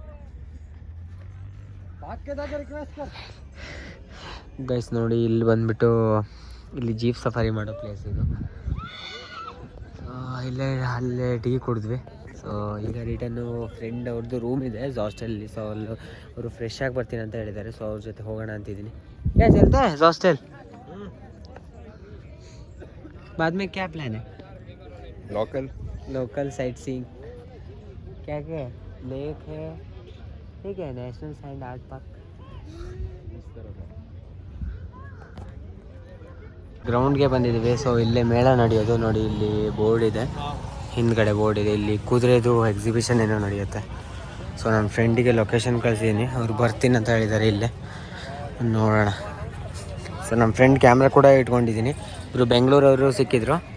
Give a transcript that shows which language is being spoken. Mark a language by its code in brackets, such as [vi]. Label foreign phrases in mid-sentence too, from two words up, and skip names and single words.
[hi] भाग के जाके रिक्वेस्ट कर [kn] ಗೈಸ್ ನೋಡಿ ಇಲ್ಲಿ ಬಂದ್ಬಿಟ್ಟು ಇಲ್ಲಿ [en] jeep safari [kn] ಮಾಡೋ ಪ್ಲೇಸ್ ಇದು ಅಲ್ಲೇ ಟೀ ಕುಡಿದ್ವಿ ಸೊ ಈಗ [en] return friend [kn] ಅವ್ರದ್ದು ರೂಮ್ ಇದೆ ಹಾಸ್ಟೆಲಲ್ಲಿ ಸೊ ಅಲ್ಲಿ ಅವರು ಫ್ರೆಶ್ ಆಗಿ ಬರ್ತೀನಿ ಅಂತ ಹೇಳಿದ್ದಾರೆ ಸೊ ಅವ್ರ ಜೊತೆ ಹೋಗೋಣ ಅಂತಿದ್ದೀನಿ [hi] क्या चलता है हॉस्टल बाद में क्या प्लान है [en] local sight seeing [hi] क्या है लेक है ठीक है नेशनल सैंड आर्ट पार्क [kn] ಗ್ರೌಂಡ್ಗೆ ಬಂದಿದ್ದೀವಿ ಸೊ ಇಲ್ಲೇ ಮೇಳ ನಡೆಯೋದು ನೋಡಿ ಇಲ್ಲಿ ಬೋರ್ಡ್ ಇದೆ ಹಿಂದ್ಗಡೆ ಬೋರ್ಡ್ ಇದೆ ಇಲ್ಲಿ ಕುದುರೆದು ಎಕ್ಸಿಬಿಷನ್ ಏನೋ ನಡೆಯುತ್ತೆ ಸೊ ನನ್ನ ಫ್ರೆಂಡಿಗೆ ಲೊಕೇಶನ್ ಕಳಿಸಿದ್ದೀನಿ ಅವ್ರು ಬರ್ತೀನಿ ಅಂತ ಹೇಳಿದ್ದಾರೆ ಇಲ್ಲೇ ನೋಡೋಣ ಸೊ ನಮ್ಮ [en] friend camera [kn] ಕೂಡ ಇಟ್ಕೊಂಡಿದ್ದೀನಿ ಇವರು ಬೆಂಗಳೂರವರು ಸಿಕ್ಕಿದ್ರು